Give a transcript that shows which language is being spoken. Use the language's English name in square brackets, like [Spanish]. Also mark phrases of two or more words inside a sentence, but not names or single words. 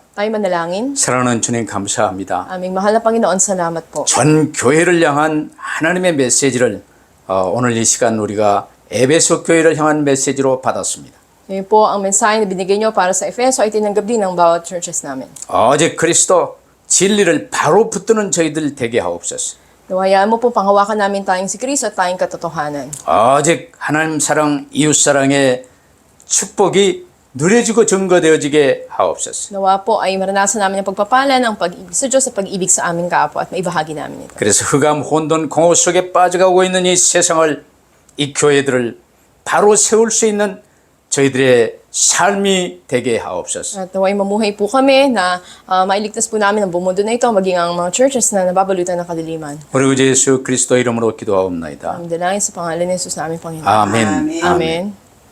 [Filipino] Tayo manalangin. [Korean] 사랑하는 주님 감사합니다. [Filipino] Aming mahal na Panginoon, salamat po. [Korean] 전 교회를 향한 하나님의 메시지를 오늘 이 시간 우리가 에베소 교회를 향한 메시지로 받았습니다. [Filipino] Ngayon po, ang mensahe na binigay nyo para sa Efeso ay tinanggap din ng bawat churches namin. [Korean] 오직 그리스도 진리를 바로 붙드는 저희들 되게 하옵소서. [Filipino] Nawayaan mo po panghawakan namin tayong si Kristo at tayong katotohanan. [Korean] 오직 하나님 사랑, 이웃 사랑의 축복이 누려지고 증거되어지게 하옵소서. [Filipino] Nawa po ay maranasan namin ang pagpapala ng pag-ibig sa Diyos at pag-ibig sa aming kapwa at maibahagi namin ito. [Korean] 그래서 흑암, 혼돈, 공허 속에 빠져가고 있는 이 세상을, 이 교회들을 바로 세울 수 있는 저희들의 삶이 되게 하옵소서. [Filipino] At naway mamuhay po kami na mailigtas po namin ang buong mundo na ito, maging ang mga churches na nababalutan ng kadiliman. [Korean] 우리 구주 예수 그리스도 이름으로 기도하옵나이다. [Filipino] Ang dalangin sa pangalan ni Jesus namin, Panginoon. [Korean] 아멘. [Filipino] Amen.